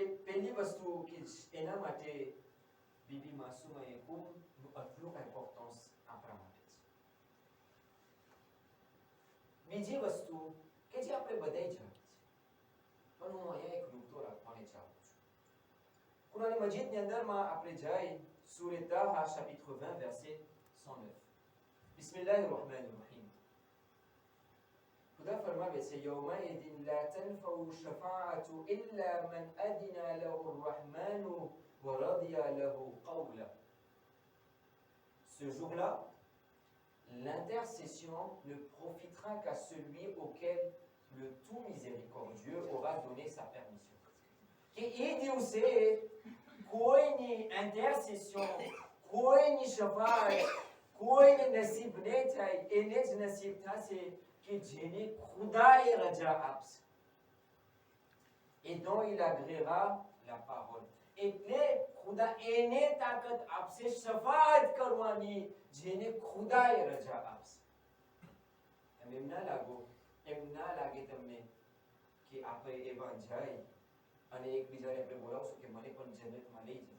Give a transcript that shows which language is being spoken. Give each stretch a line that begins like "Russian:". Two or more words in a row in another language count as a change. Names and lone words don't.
Gujarati: પહેલી વસ્તુ કે એના માટે બીબી માસુમાએ ખૂબ આટલું ઇમ્પોર્ટન્સ આપણા માટે છે. બીજી વસ્તુ કે જે આપણે બધાય જાણીએ છીએ, પણ હું અહીંયા એક નુકતો રાખવાને ચાહું છું. કુરાન મજીદની અંદરમાં આપણે જાય سورة Taha,
French: chapitre 20, verset 109.
Arabic: بسم الله الرحمن الرحيم.
Gujarati: ખુદા ફરમાવે છે
Arabic: يومئذ لا تنفع الشفاعة إلا من أذن له الرحمن ورضي له قولا.
French: Ce jour-là, l'intercession ne profitera qu'à celui auquel le tout miséricordieux aura donné sa permission.
Gujarati: કે એ દિવસે કોઈની ઇન્ટરસેશન, કોઈની શફાત, કોઈને નસીબ નહીં થાય, એને જ નસીબ થશે કે જેને ખુદાએ રજા આપશે.
French: Et dont il agréera la parole.
Gujarati: એટલે ખુદા એને તાકાત આપશે શફાત કરવાની જેને ખુદાએ રજા આપશે. એમ ના લાગે તમને કે આપણે એવા જાય અને એકબીજાને આપણે બોલાવશું કે મને પણ જન્નતમાં લઈ જાય.